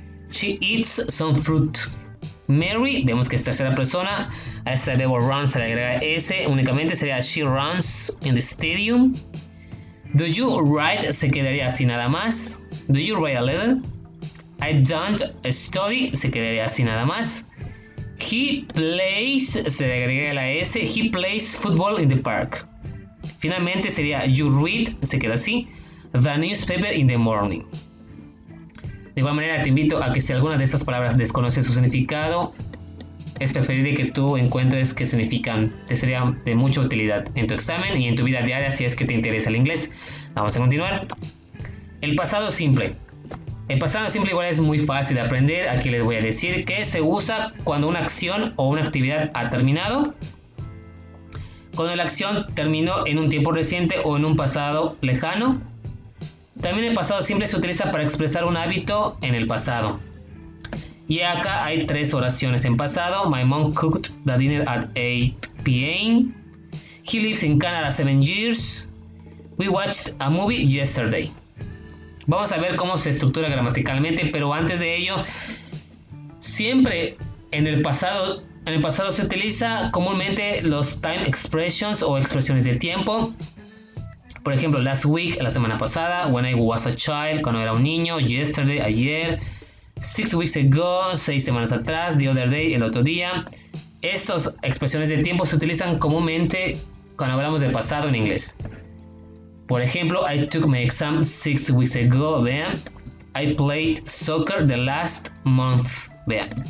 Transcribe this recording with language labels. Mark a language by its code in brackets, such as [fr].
[en] She eats some fruit. [es] Mary, vemos que es tercera persona. A este verbo run se le agrega S. Únicamente sería [en] she runs in the stadium. Do you write? [es] Se quedaría así nada más. [en] Do you write a letter? I don't study. [es] Se quedaría así nada más. [en] He plays. [es] Se le agrega la S. [en] He plays football in the park. [es] Finalmente sería [en] you read. [es] Se queda así. [en] The newspaper in the morning. [es] De igual manera te invito a que si alguna de estas palabras desconoce su significado, es preferible que tú encuentres qué significan. Te sería de mucha utilidad en tu examen y en tu vida diaria si es que te interesa el inglés. Vamos a continuar. El pasado simple. El pasado simple igual es muy fácil de aprender. Aquí les voy a decir que se usa cuando una acción o una actividad ha terminado, cuando la acción terminó en un tiempo reciente o en un pasado lejano. También el pasado simple se utiliza para expresar un hábito en el pasado. Y acá hay 3 oraciones en pasado. [en] My mom cooked the dinner at 8 p.m. He lives in Canada 7 years. We watched a movie yesterday. [es] Vamos a ver cómo se estructura gramaticalmente, pero antes de ello, siempre en el pasado se utiliza comúnmente los time expressions o expresiones de tiempo. Por ejemplo, [en] last week, [es] la semana pasada, [en] when I was a child, [es] cuando era un niño, [en] yesterday, [es] ayer, [en] 6 weeks ago, [es] 6 semanas atrás, [en] the other day, [es] el otro día. Estas expresiones de tiempo se utilizan comúnmente cuando hablamos del pasado en inglés. Por ejemplo, [en] I took my exam 6 weeks ago, [es] vean. [en] I played soccer the last month, [es] vean.